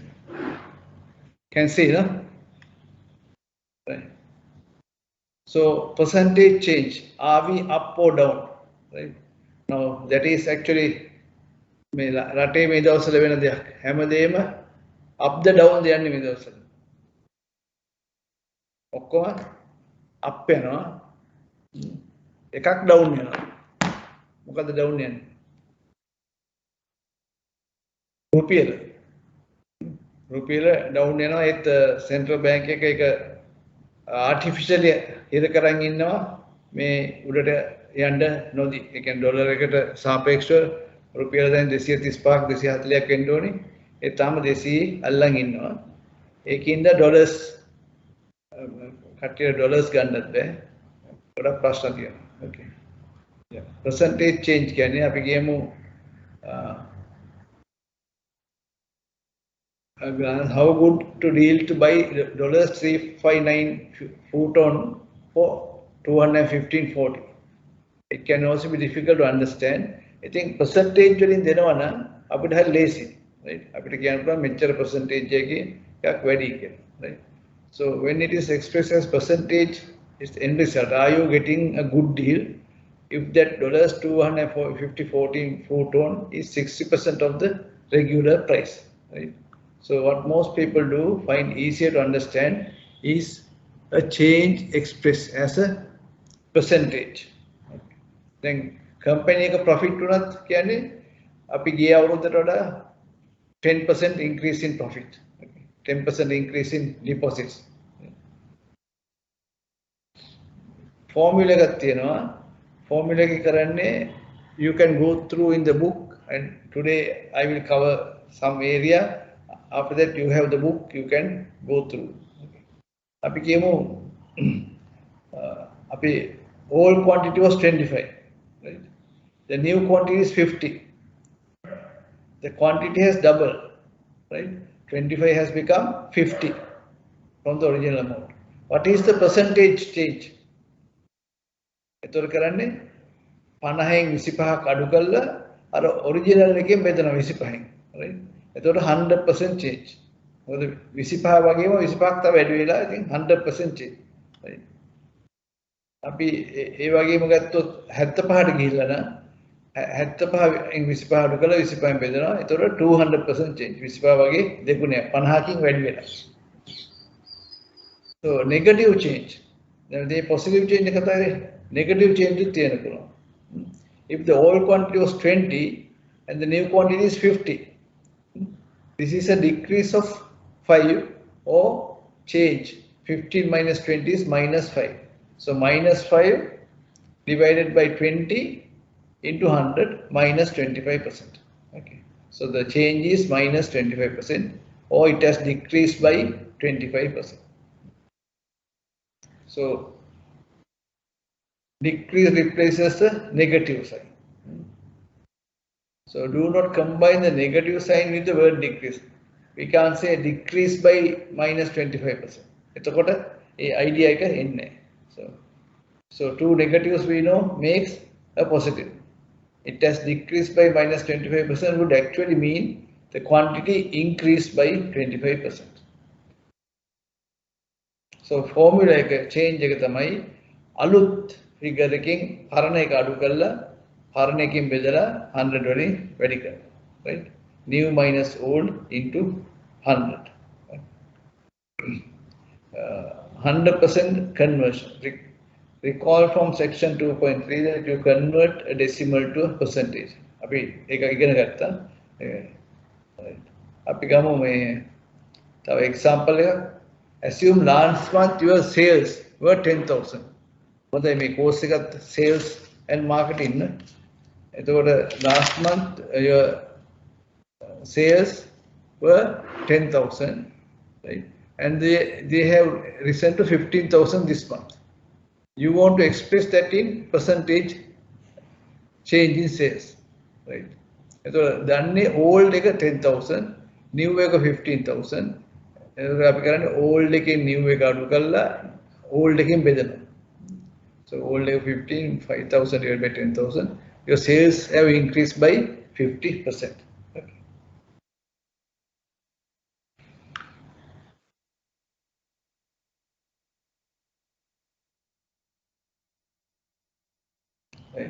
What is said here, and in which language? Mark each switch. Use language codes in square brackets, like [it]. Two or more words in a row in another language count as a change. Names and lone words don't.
[en] Can see, no? Right. So percentage change, are we up or down? Right. Now that is actually [si] මේ රටේ මේ දවස්වල වෙන දෙයක්. හැමදේම [en] up the down [si] යන්නේ මේ දවස්වල. ඔක්කොම up වෙනවා. එකක් down වෙනවා. මොකද down යන්නේ? රුපියල. රුපියල down වෙනවා ඒත් [en] central bank [si] එක ඒක ආටිෆිෂියලි හිර කරන් ඉන්නවා මේ උඩට යන්න නොදී. ඒ කියන්නේ ඩොලර් එකට සාපේක්ෂව රුපියල දැන් 235ක් 240ක් වෙන්න ඕනේ. ඒ තාම 200 අල්ලන් ඉන්නවා. ඒකින්ද ඩොලර්ස් කට්ටිය ඩොලර්ස් ගන්නත් බෑ. ගොඩක් ප්‍රශ්න තියෙනවා. ඕකේ. [en] percentage change [si] කියන්නේ අපි කියමු [en] how good to deal to buy $359 futon for 215.40. It can also be difficult to understand. I think percentage [si] වලින් දෙනවා නම් අපිට හරි ලේසි. right? අපිට කියන්න පුළුවන් මෙච්චර percentage එකකින් එකක් වැඩි කියලා. [en] right? So when it is expressed as percentage, it's the end result. Are you getting a good deal? If that $250.14 futon is 60% of the regular price. Right? So what most people do find easier to understand is a change expressed as a percentage. Then company [si] එක profit උනත් කියන්නේ අපි ගිය අවුරුද්දට වඩා 10% [en] increase in profit. 10% increase in deposits. Formula [si] එකක් තියෙනවා. [en] Formula [si] එක කරන්නේ [en] you can go through in the book, and today I will cover some area. After that you have the book, you can go through. [si] අපි කියමු අපි [en] all quantity was 25, right? The new quantity is 50. The quantity has doubled, right? 25 has become 50 from the original amount. What is the percentage change? [si] එතකොට කරන්නේ 50න් 25ක් අඩු කළා අර ඔරිජිනල් එකෙන් බෙදනවා 25න්, right? එතකොට 100% change. මොකද 25 වගේම 25ක් තව වැඩි වෙලා ඉතින් 100% change. right? අපි ඒ වගේම ගත්තොත් 75ට ගිහිල්ලා නම් 75න් 25 අඩු කළා 25න් බෙදනවා. එතකොට 200% change. 25 වගේ දෙගුණයක් 50කින් වැඩි වෙලා. [en] So negative change. Then the positive change [si] එක තමයි [en] negative change [si] තියෙන පුළුවන්. [en] If the old quantity was 20 and the new quantity is 50, this is a decrease of 5 or change. 15 minus 20 is minus 5. So minus 5 divided by 20 into 100 minus 25%. Okay. So the change is minus 25% or it has decreased by 25%. So decrease replaces the negative sign. So do not combine the negative sign with the word decrease. We can't say decrease by minus 25%. [si] එතකොට ඒ idea එක එන්නේ. [en] So two negatives we know makes a positive. It has decreased by minus 25% would actually mean the quantity increased by 25%. So formula [si] එක change එක තමයි අලුත් figure එකකින් පරණ එක අඩු කරලා හරණයකින් බෙදලා 100 වලින් වැඩි කරනවා. [en] Right? New minus old into 100. 100% conversion. Recall from section 2.3 that you convert a decimal to a percentage. [si] අපි ඒක ඉගෙන ගත්තා. අපි ගමු මේ තව example එකක්. [en] Assume last month your sales were 10,000. [si] හොඳයි මේ course එකත් [en] sales and marketing [si] නේ. [en] එතකොට last month your sales were 10,000, right? And they have risen to 15,000 this month. You want to express that in percentage change in sales, right? So done old එක 10,000, new එක 15,000. [si] එතකොට අපි කරන්නේ old එකෙන් new එක අඩු කරලා old එකෙන් බෙදනවා. [en] So old එක 15, 5,000 divided by 10,000. Your sales have increased by 50%. Okay. Right.